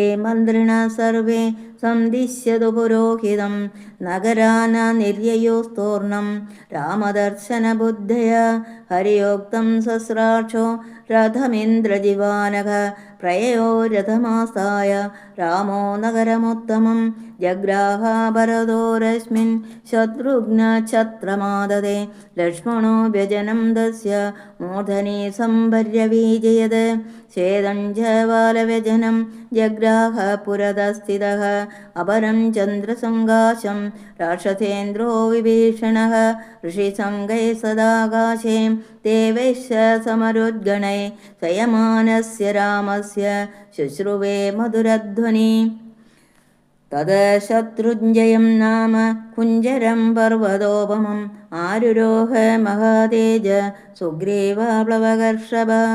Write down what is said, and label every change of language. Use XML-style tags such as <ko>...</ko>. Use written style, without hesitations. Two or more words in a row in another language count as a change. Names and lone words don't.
<sa>മന്ത്രിണഃ സർവേ സന്ദിശ്യതു പുരോഹിതം നഗരാന നിര്യയോസ്തോർണം രാമദർശനബുദ്ധയ ഹരിയോക്തം സസ്രാക്ഷോ രഥമിന്ദ്രജിവാനഘ പ്രയയോ രഥമാസായ രാമോ നഗരമുത്തമം ജഗ്രാഹ ഭരതോരസ്മിൻ ശത്രുഘ്നഛത്രമാദതേ ലക്ഷ്മണോ വ്യജനം ദസ്യ മൂർധനി സംഭര്യവീജയത് ചേദം ച ബാലവ്യജനം ജഗ്രാഹ പുരതസ്ഥിതഃ अपरं चन्द्रसङ्गाशं राक्षसेन्द्रो विभीषणः ऋषिसङ्गैः सदाकाशे देवैश्च समरुद्गणैः संयमानस्य रामस्य शुश्रुवे मधुरध्वनि तदशत्रुञ्जयं नाम कुञ्जरं पर्वतोपमम् आरुरोह महातेज सुग्रीवप्लवकर्षभ</sa>